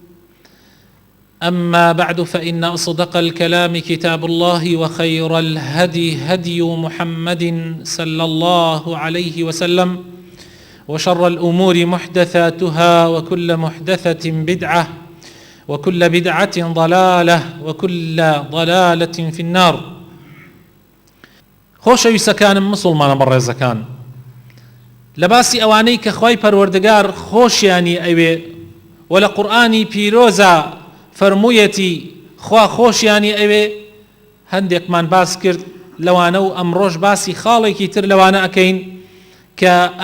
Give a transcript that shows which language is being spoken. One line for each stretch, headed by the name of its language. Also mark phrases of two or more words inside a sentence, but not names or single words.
Arabic: أما بعد، فإن أصدق الكلام كتاب الله، وخير الهدي هدي محمد صلى الله عليه وسلم، وشر الأمور محدثاتها، وكل محدثة بدعة، وكل بدعة ضلالة، وكل ضلالة في النار.
Central Kurdish: خۆشەویستەکانم مسلمانە بەڕێزەکان، لەباسی ئەوانەی کە خوای پەروەردگار خۆشیانی ئەوێ و لە قورئانی پیرۆزە فەرموویەتی خوا خۆشیانی ئەوێ هەندێکمان باس کرد لەوانە، و ئەمڕۆژ باسی خاڵێکی تر لەوانە ئەکەین کە